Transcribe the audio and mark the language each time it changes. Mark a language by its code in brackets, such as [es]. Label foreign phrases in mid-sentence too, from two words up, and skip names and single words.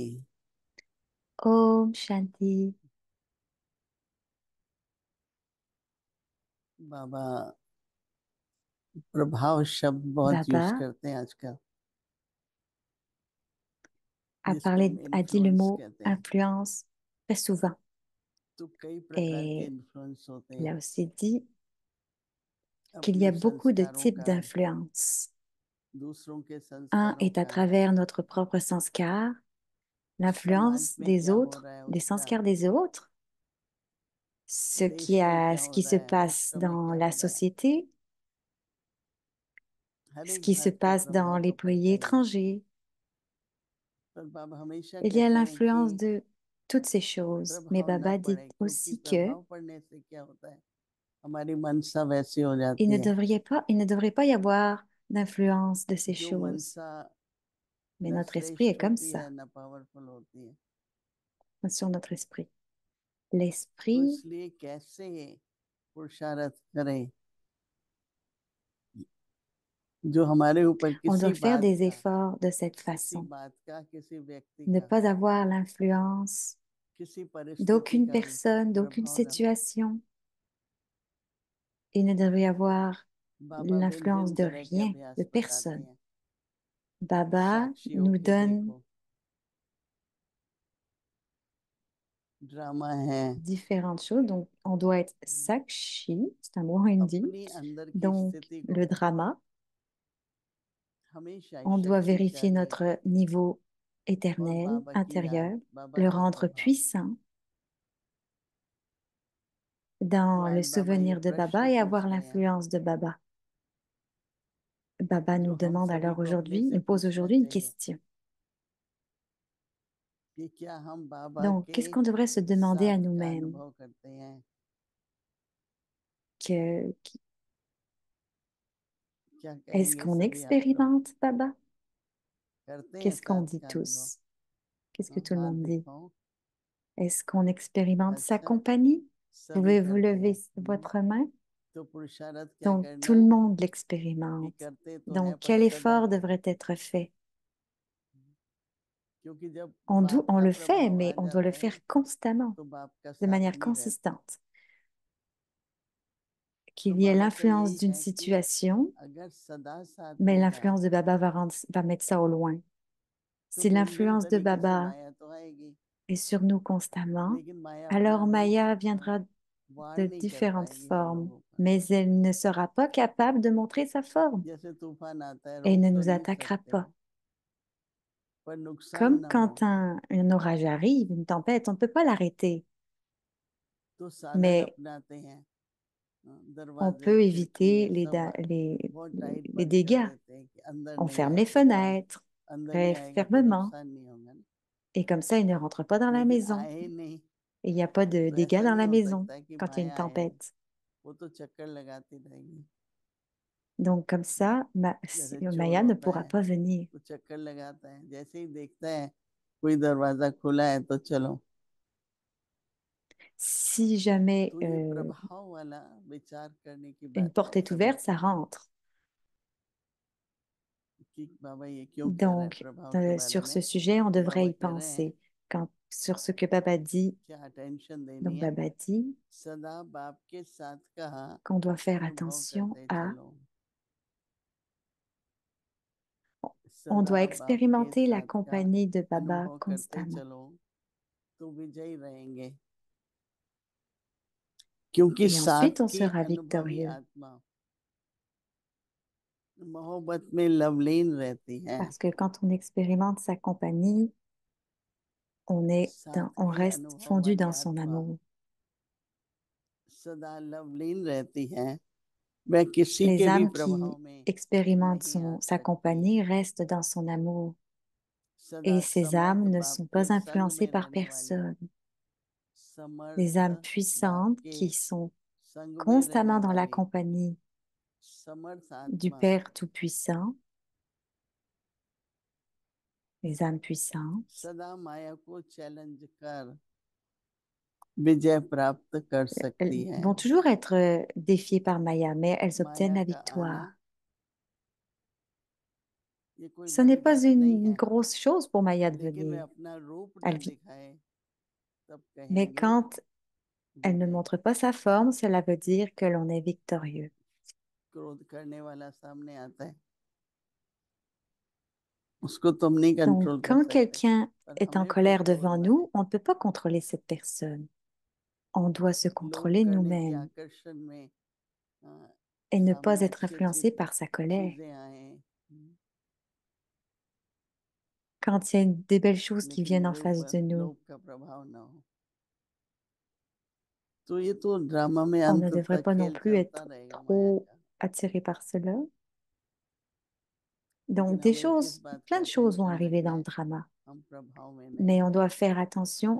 [hi] Om Shanti. बाबा प्रभाव शब्द बहुत यूज Baba करते हैं आजकल, [fr] a [hi] जिसको हम [fr] a dit le [hi] इन्फ्लुएंस [fr] mot [hi] कहते हैं. [fr] influence très souvent. [hi] तो कई प्रकार के [fr] Et [hi] इन्फ्लुएंस होते [fr] il [hi] हैं [fr] a aussi dit qu'il y [hi] अपने [fr] a beaucoup de [hi] संस्कारों [fr] types [hi] का, [fr] d'influence. [hi] दूसरों के [fr] Un [hi] संस्कारों [fr] est à [hi] का, [fr] travers notre propre sanskar, [hi] समाज [fr] l'influence [hi] में [fr] des [hi] क्या हो [fr] autres, [hi] रहा है [fr] des [hi] उसका, [fr] sanskars des autres, [hi] देश में क्या [fr] ce [hi] हो [fr] qui [hi] रहा [fr] se [hi] है, [fr] passe [hi] विश्व में [fr] dans [hi] क्या [fr] la [hi] हो रहा है, [fr] société, [hi] हर [fr] ce [hi] एक [fr] qui se [hi] बात के [fr] passe dans [hi] प्रभाव [fr] les [hi] तो [fr] pays [hi] पड़ते हैं. [fr] étrangers. [hi] पर बाबा हमेशा [fr] Il y a [hi] कहते हैं कि [fr] l'influence de toutes ces choses. Mais [hi] प्रभाव ना [fr] Baba dit [hi] पड़े, क्योंकि [fr] aussi que [hi] प्रभाव पड़ने से क्या होता है, हमारी मनसा वैसी हो [fr] il [hi] जाती [fr] ne [hi] है. [fr] il ne devrait pas y avoir d'influence de ces [hi] जो [fr] choses. [hi] मनसा [fr] Mais [hi] न [fr] notre esprit est [hi] श्रेष्ठ [fr] comme [hi] होती [fr] ça, [hi] है न पावरफुल होती है. [fr] sur notre esprit. [hi] तो [fr] L'esprit, [hi] इसलिए कैसे पुरुषार्थ करें जो हमारे ऊपर [fr] on doit [hi] किसी [fr] faire [hi] बात [fr] des [hi] का, [fr] efforts de cette [hi] किसी [fr] façon. [hi] बात का, किसी व्यक्ति [fr] Ne [hi] का, [fr] pas avoir l'influence [hi] किसी परिस्थिति [fr] d'aucune [hi] का [fr] personne, d'aucune [hi] प्रभाव न पड़े. [fr] situation. Il ne devrait y avoir [hi] बाबा भिन्न [fr] l'influence [hi] भिन्न [fr] de [hi] तरह के [fr] rien, de [hi] अभ्यास बताते [fr] personne. [hi] हैं. [fr] Baba [hi] साक्षियों [fr] nous [hi] की [fr] donne [hi] देखो, ड्रामा है, [fr] différentes choses. Donc, on doit être sakshi, c'est un mot hindi. [hi] अपनी अंदर की [fr] Donc, [hi] स्थिति को [fr] le drama, [hi] हमेशा [fr] on doit [hi] शक्ति [fr] vérifier [hi] चाहिए [fr] notre niveau [hi] और [fr] éternel, [hi] बाबा की याद, [fr] intérieur, [hi] बाबा [fr] le [hi] का [fr] rendre [hi] प्रभाव. [fr] puissant [hi] तो [fr] dans le [hi] आज बाबा ये [fr] souvenir de [hi] प्रश्न [fr] Baba et [hi] पूछ [fr] avoir [hi] रहे हैं [fr] l'influence de Baba. Baba [hi] जो [fr] nous [hi] हम [fr] demande [hi] सभी [fr] alors [hi] को अपने [fr] aujourd'hui, [hi] से [fr] nous pose [hi] पूछना [fr] aujourd'hui une [hi] चाहिए [fr] question. [hi] कि क्या हम बाबा [fr] Donc, [hi] के [fr] qu'est-ce qu'on devrait se demander à [hi] साथ का [fr] nous-mêmes? [hi] अनुभव करते हैं, [fr] Que, [hi] क्या [fr] est-ce [hi] कहेंगे [fr] qu'on [hi] सभी आप लोग, [fr] expérimente Baba? [hi] करते हैं [fr] Qu'est-ce qu'on [hi] साथ [fr] dit [hi] का अनुभव? [fr] tous? Qu'est-ce que [hi] हाँ, [fr] tout le [hi] हाथ [fr] monde dit? [hi] दिखाओ. [fr] Est-ce qu'on expérimente sa [hi] अच्छा, [fr] compagnie? [hi] सभी [fr] Pouvez-vous [hi] करते [fr] lever [hi] हैं. [fr] votre main? [hi] तो पुरुषार्थ क्या [fr] Donc, [hi] करना [fr] tout le [hi] है [fr] monde [hi] कि [fr] l'expérimente. [hi] करते तो हैं [fr] Donc, [hi] पर [fr] quel [hi] सदा, [fr] effort devrait être fait? [hi] क्योंकि जब [fr] On, [hi] बाप [fr] on [hi] का [fr] le fait, [hi] प्रभाव [fr] mais [hi] आ [fr] on doit le [hi] जाता है [fr] faire constamment, [hi] तो बाप का [fr] de [hi] साथ [fr] manière [hi] नहीं रहता. [fr] consistante. [hi] तो [fr] Qu'il y ait [hi] बाबा का [fr] l'influence [hi] यही [fr] d'une [hi] है कि [fr] situation, [hi] अगर सदा साथ [fr] mais [hi] होगा [fr] l'influence de Baba va mettre ça au loin. [hi] तो [fr] Si [hi] भिन्न भिन्न [fr] l'influence de [hi] तरीके से [fr] Baba [hi] माया तो आएगी, [fr] est sur nous constamment, [hi] लेकिन माया अपना [fr] alors [hi] रूप [fr] Maya viendra [hi] वार [fr] de [hi] नहीं कर [fr] différentes [hi] पाएगी हम [fr] formes, [hi] लोगों पर. [fr] mais elle ne sera pas capable de montrer sa forme [hi] जैसे तूफान आता है [fr] et [hi] रोक [fr] ne [hi] तो [fr] nous [hi] नहीं [fr] attaquera [hi] सकते, [fr] pas. [hi] पर नुकसान [fr] Comme [hi] ना हो [fr] quand un orage arrive, une tempête, on ne peut pas l'arrêter, [hi] तो साधन [fr] mais [hi] अपनाते हैं. [fr] on [hi] दरवाजे [fr] peut éviter [hi] खिड़की सब बहुत टाइट [fr] les [hi] बंद कर [fr] dégâts. [hi] देते हैं कि अंदर [fr] On [hi] नहीं [fr] ferme [hi] आए, [fr] les [hi] तूफान [fr] fenêtres [hi] अंदर नहीं [fr] très [hi] आएगा तो [fr] fermement [hi] नुकसान नहीं होगा ना. [fr] et comme ça, il ne rentre pas dans la [hi] लेकिन [fr] maison. [hi] आए ही नहीं [fr] Et il n'y a pas de [hi] तो [fr] dégâts [hi] ऐसा [fr] dans [hi] नहीं [fr] la [hi] हो [fr] maison [hi] सकता कि [fr] quand il y a une [hi] माया आए नहीं, [fr] tempête. [hi] वो तो चक्कर लगाती रहेगी. [fr] Donc comme ça, [hi] जैसे चोर [fr] Maya ne [hi] होता [fr] pourra [hi] है [fr] pas venir. [hi] वो चक्कर लगाता है, जैसे ही देखता है कोई दरवाजा खुला है तो चलो। [fr] Si jamais [hi] तो ये प्रभाव वाला विचार करने की [fr] une [hi] बात है [fr] porte est [hi] सभी [fr] ouverte, [hi] की, [fr] ça rentre. [hi] कि बाबा ये क्यों कह रहा है [fr] Donc, [hi] प्रभाव के बारे [fr] sur ce [hi] में। [fr] sujet, on [hi] तो [fr] devrait [hi] बाबा [fr] y [hi] कह रहे हैं [fr] penser. Sur ce que Baba dit, [hi] क्या अटेंशन [fr] donc [hi] देनी है। [fr] Baba dit [hi] सदा बाप के साथ का [fr] qu'on doit faire [hi] अनुभव [fr] attention [hi] करते [fr] à, [hi] चलो। [fr] on [hi] सदा [fr] doit [hi] बाप के [fr] expérimenter la [hi] साथ का [fr] compagnie de Baba [hi] अनुभव करते [fr] constamment. [hi] चलो तो विजयी रहेंगे, क्योंकि [fr] Et [hi] साथ [fr] ensuite, on [hi] की [fr] sera [hi] अनुभवी [fr] victorieux. [hi] आत्मा मोहब्बत में लवलीन रहती है। [fr] Parce que quand on expérimente sa compagnie, [hi] साथ [fr] on [hi] की [fr] reste [hi] अनुभव [fr] fondu [hi] वाली [fr] dans son [hi] आत्मा [fr] amour. [hi] सदा लवलीन रहती है, वह किसी [fr] Les [hi] के भी [fr] âmes [hi] प्रभाव [fr] qui [hi] में [fr] expérimentent [hi] नहीं आ [fr] sa [hi] सकती। [fr] compagnie restent dans son amour. [hi] सदा [fr] Et ces âmes [hi] समर्थ [fr] ne [hi] बाप [fr] sont [hi] के [fr] pas [hi] संग [fr] influencées [hi] में [fr] par [hi] रहने वाली, [fr] personne. Les [hi] समर्थ [fr] âmes [hi] बाप [fr] puissantes [hi] के [fr] qui sont [hi] संग में रहने [fr] constamment dans la [hi] वाली [fr] compagnie [hi] समर्थ [fr] du [hi] आत्मा [fr] Père Tout-Puissant, les âmes puissantes, [hi] सदा माया को चैलेंज कर विजय प्राप्त कर [fr] elles [hi] सकती है। [fr] vont toujours être défiées par Maya, mais elles obtiennent [hi] माया [fr] la [hi] का आना [fr] victoire. [hi] ये कोई [fr] Ce n'est [hi] बड़ी [fr] pas [hi] बात नहीं [fr] une [hi] है, [fr] grosse chose pour Maya de [hi] लेकिन वे [fr] venir. [hi] अपना रूप [fr] Elle [hi] न [fr] vit. [hi] दिखाए तब [fr] Mais [hi] कहेंगे [fr] quand elle ne [hi] विजय। [fr] montre pas sa forme, cela veut dire que l'on est victorieux. [hi] क्रोध करने वाला सामने आता है, उसको तुम नहीं [fr] Donc, [hi] कंट्रोल कर [fr] quand [hi] सकते, [fr] quelqu'un [hi] पर [fr] est en [hi] हमें [fr] colère [hi] कंट्रोल [fr] devant [hi] में है। [fr] nous, on ne peut pas contrôler cette personne. On doit se [hi] लोभ [fr] contrôler [hi] करने की [fr] nous-mêmes [hi] आकर्षण में [fr] et ne pas [hi] सामने [fr] être [hi] अच्छी अच्छी [fr] influencé par sa colère. [hi] चीजें आए, [fr] Quand il y a des belles choses qui [hi] लेकिन [fr] viennent en face [hi] लोभ [fr] de nous, [hi] लोभ का प्रभाव ना हो। तो ये तो ड्रामा में [fr] on ne [hi] अंत [fr] devrait [hi] तक [fr] pas non [hi] खेल [fr] plus [hi] चलता [fr] être [hi] रहेगा माया [fr] trop [hi] का। [fr] attiré par cela. Donc, [hi] लेकिन [fr] des [hi] हमें किस [fr] choses, [hi] बात का [fr] plein de choses vont [hi] अटेंशन [fr] arriver [hi] रखना [fr] dans le [hi] है, [fr] drama, [hi] हम प्रभाव में [fr] mais [hi] नहीं, [fr] on doit faire attention